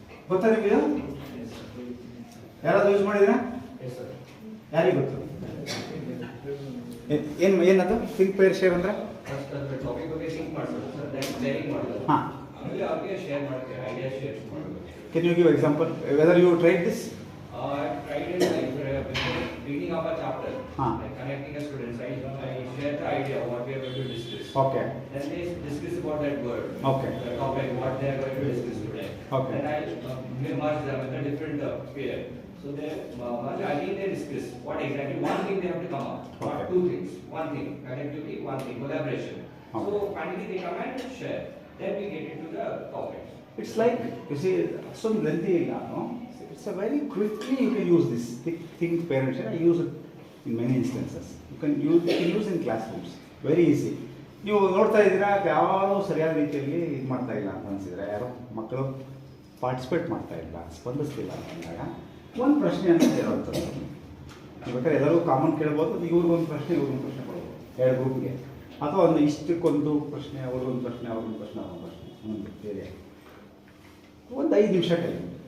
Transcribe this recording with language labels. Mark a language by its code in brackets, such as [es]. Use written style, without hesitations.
[kn] ಗೊತ್ತಾ ನಿಮಗೆ? ಯಾರಾದ್ರೂ ಯೂಸ್ ಮಾಡಿದ್ರಾ? ಯಾರಿಗೆ ಗೊತ್ತು? ಏನದು ಥಿಂಕ್, ಪೇರ್, ಶೇರ್ ಅಂದ್ರೆ? ಟಾಪಿಕ್ ಬಗ್ಗೆ ಥಿಂಕ್ ಮಾಡ್ಬೋದು ಸರ್, ದೆನ್ ಶೇರಿಂಗ್ ಮಾಡ್ಬೋದು. ಹಾಂ, ಆಮೇಲೆ ಅವ್ರಿಗೆ ಶೇರ್ ಮಾಡ್ತೀವಿ, ಐಡಿಯಾ ಶೇರ್ ಮಾಡ್ಬೋದು. [en] Can you give example whether you tried this? I've tried it like before reading of a chapter, like connecting a student. I share the idea of what we are going to discuss. Okay. Then they discuss about that word. Okay. The topic, what they are going to discuss today. Okay. Then I merge them with a different pair. So they again they discuss what exactly one thing they have to come up. Okay. Not two things. One thing, connectivity. One thing, collaboration. Okay. So finally they come and share. Then we get into the topic. It's like, you see, so lengthy, no? It's a very quickly you can use this think, pair, and share. I use it in many instances. You can use in classrooms. Very easy. [kn] ನೀವು ನೋಡ್ತಾ ಇದ್ದೀರಾ, ಯಾರೂ ಸರಿಯಾದ ರೀತಿಯಲ್ಲಿ ಇದು ಮಾಡ್ತಾ ಇಲ್ಲ ಅಂತ ಅನಿಸಿದ್ರೆ, ಯಾರೋ ಮಕ್ಕಳು ಪಾರ್ಟಿಸಿಪೇಟ್ ಮಾಡ್ತಾ ಇಲ್ಲ, ಸ್ಪಂದಿಸ್ತಿಲ್ಲ ಅಂದಾಗ ಒಂದು ಪ್ರಶ್ನೆ ಅಂತ ಹೇಳುತ್ತೆ. ಬೇಕಾದ್ರೆ ಎಲ್ಲರೂ ಕಾಮನ್ ಕೇಳ್ಬೋದು. ಇವ್ರಿಗೊಂದು ಪ್ರಶ್ನೆ, ಇವ್ರಿಗೊಂದು ಪ್ರಶ್ನೆ ಕೊಡ್ಬೋದು, 2 ಗ್ರೂಪ್ಗೆ. ಅಥವಾ ಒಂದು ಇಷ್ಟಕ್ಕೊಂದು ಪ್ರಶ್ನೆ, ಅವ್ರಿಗೊಂದು ಪ್ರಶ್ನೆ, ಅವ್ರಿಗೊಂದು ಪ್ರಶ್ನೆ, ಅವ್ರಿಗೊಂದು ಪ್ರಶ್ನೆ, ಒಂದು ಬೇರೆ ಒಂದು 5 ನಿಮಿಷ ಟೈಮ್.